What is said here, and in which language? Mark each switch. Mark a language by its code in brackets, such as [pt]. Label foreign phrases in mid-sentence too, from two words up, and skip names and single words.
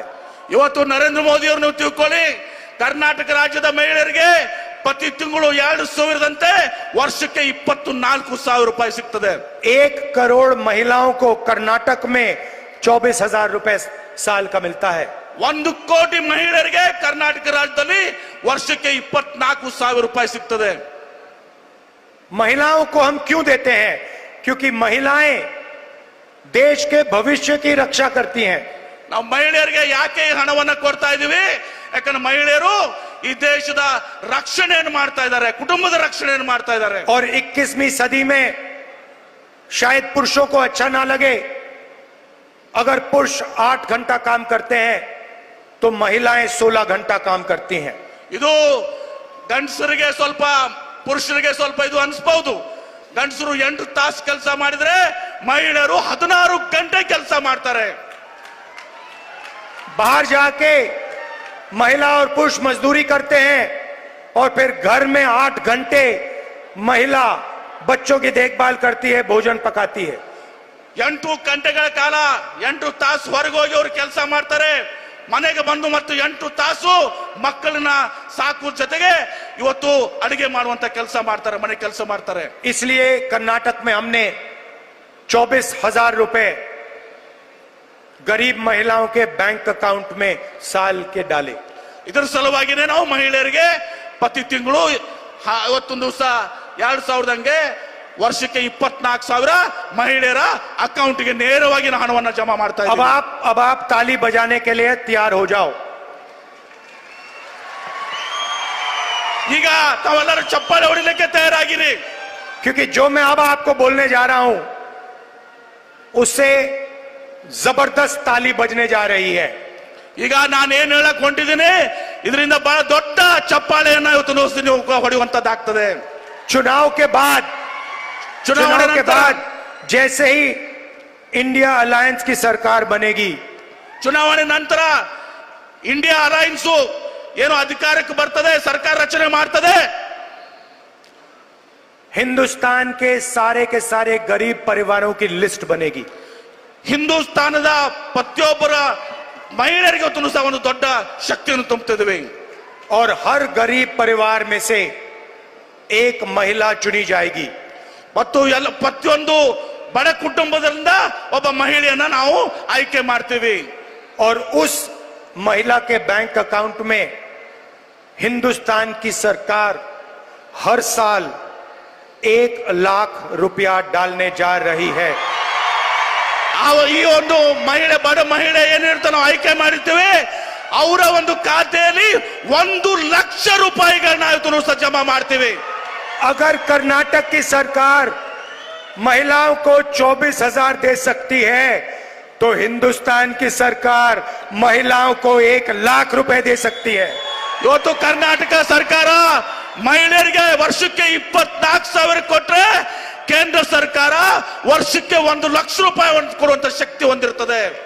[kn] ಇವತ್ತು ನರೇಂದ್ರ ಮೋದಿ ಅವರು ನೀವು ತಿಳ್ಕೊಳ್ಳಿ, ಕರ್ನಾಟಕ ರಾಜ್ಯದ ಮಹಿಳೆಯರಿಗೆ ಪ್ರತಿ ತಿಂಗಳು 2,000ದಂತೆ ವರ್ಷಕ್ಕೆ 24,000 ರೂಪಾಯಿ ಸಿಗ್ತದೆ. [hi] 1 करोड़ महिलाओं को कर्नाटक में 24,000 रुपए साल का मिलता है. [kn] 1 ಕೋಟಿ ಮಹಿಳೆಯರಿಗೆ ಕರ್ನಾಟಕ ರಾಜ್ಯದಲ್ಲಿ ವರ್ಷಕ್ಕೆ 24,000 ರೂಪಾಯಿ ಸಿಗ್ತದೆ. [hi] महिलाओं को हम क्यों देते हैं? क्योंकि महिलाएं देश के भविष्य की रक्षा करती हैं. [kn] ನಾವು ಮಹಿಳೆಯರಿಗೆ ಯಾಕೆ ಈ ಹಣವನ್ನ ಕೊಡ್ತಾ ಇದೀವಿ? ಯಾಕಂದ್ರೆ ಮಹಿಳೆಯರು ಈ ದೇಶದ ರಕ್ಷಣೆಯನ್ನು ಮಾಡ್ತಾ ಇದ್ದಾರೆ, ಕುಟುಂಬದ ರಕ್ಷಣೆಯನ್ನು ಮಾಡ್ತಾ ಇದ್ದಾರೆ. [hi] और 21वीं सदी में शायद पुरुषों को अच्छा ना लगे, अगर पुरुष 8 घंटा काम करते हैं तो महिलाएं 16 घंटा काम करती हैं. [kn] ಇದು ಗಂಡಸರಿಗೆ ಸ್ವಲ್ಪ, ಪುರುಷರಿಗೆ ಸ್ವಲ್ಪ ಇದು ಅನ್ಸ್ಬಹುದು. ಗಂಡಸರು 8 ತಾಸು ಕೆಲಸ ಮಾಡಿದ್ರೆ ಮಹಿಳೆಯರು 16 ಗಂಟೆ ಕೆಲಸ ಮಾಡ್ತಾರೆ. [hi] बाहर जाके महिला और पुरुष मजदूरी करते हैं और फिर घर में 8 घंटे महिला बच्चों की देखभाल करती है, भोजन पकाती है. [kn] 8 ಗಂಟೆಗಳ ಕಾಲ 8 ತಾಸು ಹೊರಗೆ ಹೋಗಿ ಅವರು ಕೆಲಸ ಮಾಡ್ತಾರೆ, ಮನೆಗೆ ಬಂದು ಮತ್ತು 8 ತಾಸು ಮಕ್ಕಳನ್ನ ಸಾಕುವ ಜೊತೆಗೆ ಇವತ್ತು ಅಡಿಗೆ ಮಾಡುವಂತ ಕೆಲಸ ಮಾಡ್ತಾರೆ, ಮನೆ ಕೆಲಸ ಮಾಡ್ತಾರೆ. [hi] इसलिए कर्नाटक में हमने 24,000 रुपए गरीब महिलाओं के [en] bank account [hi] में साल के डाले. [kn] ಇದರ ಸಲುವಾಗಿನೇ ನಾವು ಮಹಿಳೆಯರಿಗೆ ಪ್ರತಿ ತಿಂಗಳು ಇವತ್ತೊಂದು ದಿವಸ 2,000 ಹಂಗೆ ವರ್ಷಕ್ಕೆ 24,000 ಮಹಿಳೆಯರ ಅಕೌಂಟ್ಗೆ ನೇರವಾಗಿ ಹಣವನ್ನು ಜಮಾ ಮಾಡ್ತಾ ಇದ್ದೀವಿ. [hi] अब आप ताली बजाने के लिए तैयार हो जाओ. [kn] ಈಗ ತಾವೆಲ್ಲರೂ ಚಪ್ಪಾಳೆ ಹೊಡಿಲಿಕ್ಕೆ ತಯಾರಾಗಿರಿ. [hi] क्योंकि जो मैं अब आपको बोलने जा रहा हूं उससे जबरदस्त ताली बजने जा रही है. [kn] ಈಗ ನಾನು ಏನ್ ಹೇಳಕ್ ಹೊಂಟಿದ್ದೀನಿ ಇದರಿಂದ ಬಹಳ ದೊಡ್ಡ ಚಪ್ಪಾಳೆಯನ್ನ ಇವತ್ತು ನೀವು ಹೊಡೆಯುವಂತದ್ದಾಗ್ತದೆ. [hi] चुनाव के बाद जैसे ही इंडिया अलायंस की सरकार बनेगी, [kn] ಚುನಾವಣೆ ನಂತರ ಇಂಡಿಯಾ ಅಲಯನ್ಸ್ ಏನು ಅಧಿಕಾರಕ್ಕೆ ಬರ್ತದೆ, ಸರ್ಕಾರ ರಚನೆ ಮಾಡ್ತದೆ, [hi] हिंदुस्तान के सारे गरीब परिवारों की लिस्ट बनेगी. [kn] ಹಿಂದೂಸ್ತಾನದ ಪ್ರತಿಯೊಬ್ಬರ ಮಹಿಳೆಯರಿಗೆ ಒಂದು ದೊಡ್ಡ ಶಕ್ತಿಯನ್ನು ತುಂಬುತ್ತಿದ್ದೇವೆ. [hi] और हर गरीब परिवार में से एक महिला चुनी जाएगी. [kn] ಮತ್ತು ಪ್ರತಿಯೊಂದು ಬಡ ಕುಟುಂಬದಿಂದ ಒಬ್ಬ ಮಹಿಳೆಯನ್ನ ನಾವು ಆಯ್ಕೆ ಮಾಡ್ತೀವಿ. [hi] और उस महिला के [en] bank account [hi] में हिंदुस्तान की सरकार हर साल 1 लाख रुपया डालने जा रही है. [kn] ಈ ಒಂದು ಮಹಿಳೆ, ಬಡ ಮಹಿಳೆ ಏನಿರ್ತಾನೆ ನಾವು ಆಯ್ಕೆ ಮಾಡಿರ್ತೀವಿ, ಅವರ ಒಂದು ಖಾತೆಯಲ್ಲಿ 1 ಲಕ್ಷ ರೂಪಾಯಿಗಳನ್ನ ಇವತ್ತು ಜಮಾ ಮಾಡ್ತೀವಿ. [hi] अगर कर्नाटक की सरकार महिलाओं को 24,000 दे सकती है तो हिंदुस्तान की सरकार महिलाओं को 1 लाख रुपए दे सकती है. [kn] ಇವತ್ತು ಕರ್ನಾಟಕ ಸರ್ಕಾರ ಮಹಿಳೆಯರಿಗೆ ವರ್ಷಕ್ಕೆ 24,000 ಕೊಟ್ರೆ ಕೇಂದ್ರ ಸರ್ಕಾರ ವರ್ಷಕ್ಕೆ 1 ಲಕ್ಷ ರೂಪಾಯಿ ಕೊಡುವಂತ ಶಕ್ತಿ ಹೊಂದಿರುತ್ತದೆ.